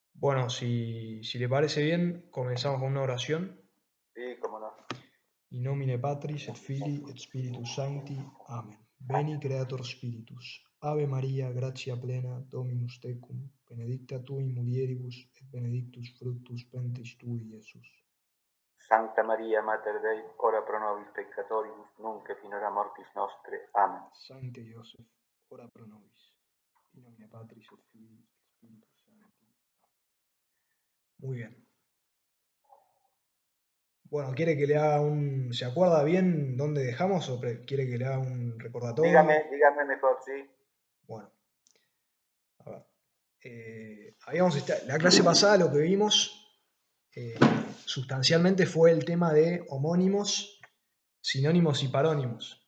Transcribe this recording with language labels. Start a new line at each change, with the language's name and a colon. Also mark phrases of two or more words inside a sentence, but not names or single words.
Spanish: Bueno, si le parece bien, comenzamos con una oración. Sí, cómo no.
Latin: In nomine Patris et Filii et Spiritus Sancti. Amen. Veni Creator Spiritus. Ave Maria, gratia plena, Dominus tecum, benedicta tu in mulieribus et benedictus fructus ventris tui, Iesus. Santa Maria, Mater Dei, ora pro nobis peccatoribus, nunc et in hora mortis nostre. Amen. Sancte Joseph, ora pro nobis. In nomine Patris et Filii et Spiritus Sancti.
Spanish: Muy bien. Bueno, ¿quiere que le haga un... ¿Se acuerda bien dónde dejamos o quiere que le haga un recordatorio? Dígame mejor, sí. Bueno, a ver. La clase pasada lo que vimos eh, sustancialmente fue el tema de homónimos, sinónimos y parónimos.